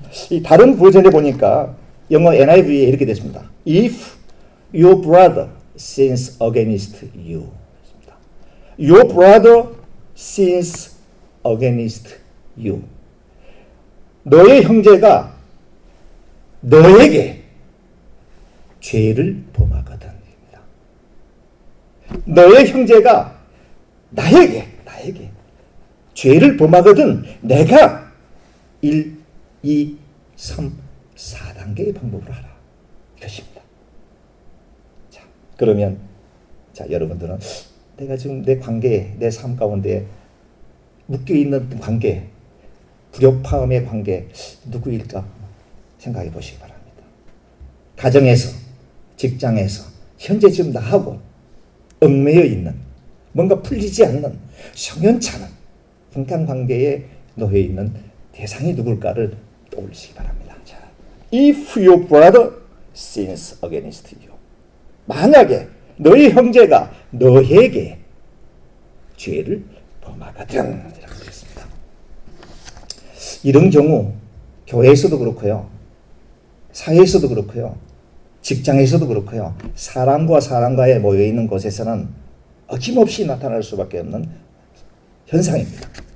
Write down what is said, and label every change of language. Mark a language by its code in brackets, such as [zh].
[ko] 이 다른 버전에 보니까 영어 NIV에 이렇게 됐습니다. [en] If your brother sins against you. Your brother sins against you. [ko] 너의 형제가 너에게 죄를 범하거든. 너의 형제가 나에게 죄를 범하거든 내가 1, 2, 3, 4단계의 방법으로 하라. 이것입니다. 자, 그러면 여러분들은 내가 지금 내 관계, 내 삶 가운데 묶여있는 관계, 불협화음의 관계 누구일까 생각해 보시기 바랍니다. 가정에서, 직장에서 현재 지금 나하고 얽매여 있는, 뭔가 풀리지 않는 성연찮은 인간관계에 놓여 있는 대상이 누굴까를 떠올리시기 바랍니다. [en] 자, If your brother sins against you. [ko] 만약에 너희 형제가 너에게 죄를 범하거든, 이라고 되었습니다. 이런 경우 교회에서도 그렇고요, 사회에서도 그렇고요, 직장에서도 그렇고요, 사람과 사람과의 모여있는 곳에서는 어김없이 나타날 수밖에 없는 현상입니다.